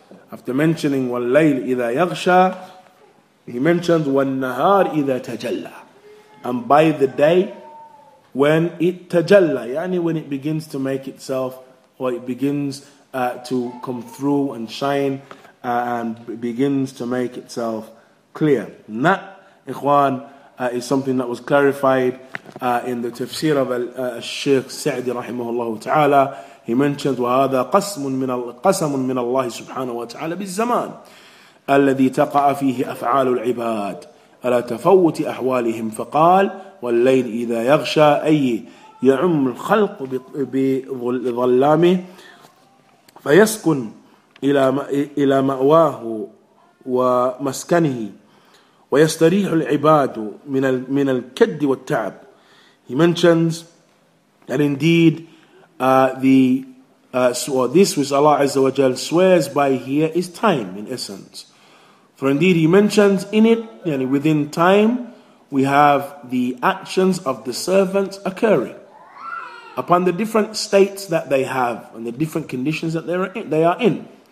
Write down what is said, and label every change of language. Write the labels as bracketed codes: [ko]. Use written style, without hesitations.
[en] After mentioning [ar] وَاللَّيْلِ إِذَا يَغْشَى, [en] he mentions [ar] وَالنَّهَارِ إِذَا تَجَلَّى, [en] and by the day when it tajalla, yani when it begins to make itself, or it begins to come through and shine, and begins to make itself clear. And that, ikhwan, is something that was clarified in the Tafseer of Shaykh Sa'di rahimahullah ta'ala. He mentions [ar] وَهَذَا قَسَمٌ مِّنَ اللَّهِ سُبْحَانَهُ وَتَعَالَى بِالزَّمَانِ الذي تقع فيه أفعال العباد على تفوت أحوالهم، فقال والليل إذا يغشى، أي يعم الخلق بظلامه فيسكن إلى مأواه ومسكنه ويستريح العباد من الكد والتعب. [en] He mentions that indeed this which Allah Azza wa Jal swears by here is time, in essence. For indeed he mentions in it, within time, we have the actions of the servants occurring upon the different states that they have and the different conditions that they are in.